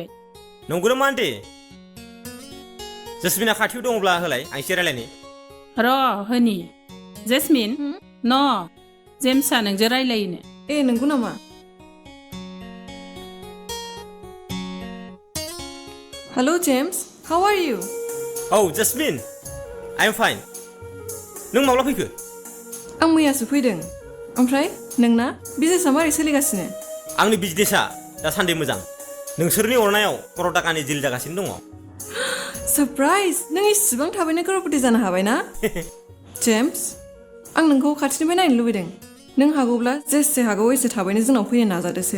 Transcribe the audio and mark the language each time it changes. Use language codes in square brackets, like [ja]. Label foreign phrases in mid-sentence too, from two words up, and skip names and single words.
[brx] नंगौ नामा आन्टी जेसमिना खाथियाव दङब्ला होलाय आं एसे रायलायनि र' होनि जेसमिन न जेम्सआ नोंजों रायलायोनो नंगौ नामा हेलो जेम्स [en] how are you [brx] औ जेसमिन [en] I am fine [brx] नों माब्ला फैखो आं मैयासो फैदों ओमफ्राय नोंना बिजनेसा मारै सोलिगासिनो आंनि बिजनेसा दासान्दि मोजां नोंसोरनि अरनायाव क'र टाकानि डिल जागासिनो दङ सारप्राइज नों इसिबां थाबैनो करोड़पति जानो हाबाय ना जेम्स आं नोंखौ खाथिनिफ्राय नायनो लुबैदों नों हागौब्ला जेसे हागौ एसे थाबैनो जोंनाव फैनो नाजादोसो